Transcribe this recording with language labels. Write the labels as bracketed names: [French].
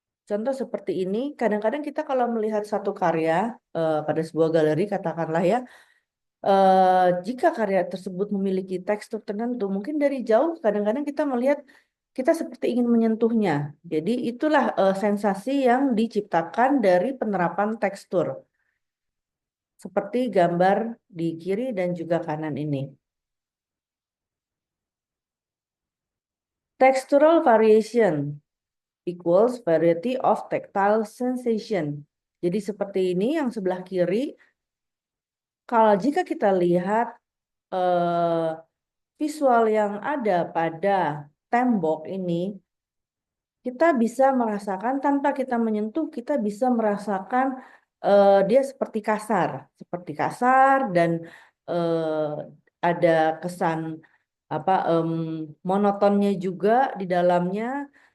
[Indonesian] Contoh seperti ini, kadang-kadang kita kalau melihat satu karya pada sebuah galeri katakanlah ya, jika karya tersebut memiliki tekstur tertentu, mungkin dari jauh kadang-kadang kita melihat kita seperti ingin menyentuhnya. Jadi itulah sensasi yang diciptakan dari penerapan tekstur, seperti gambar di kiri dan juga kanan ini. [English] Textural variation equals variety of tactile sensation. [Indonesian] Jadi seperti ini yang sebelah kiri, kalau jika kita lihat eh, visual yang ada pada tembok ini, kita bisa merasakan tanpa kita menyentuh, kita bisa merasakan dia seperti kasar dan ada kesan apa monotonnya juga di dalamnya.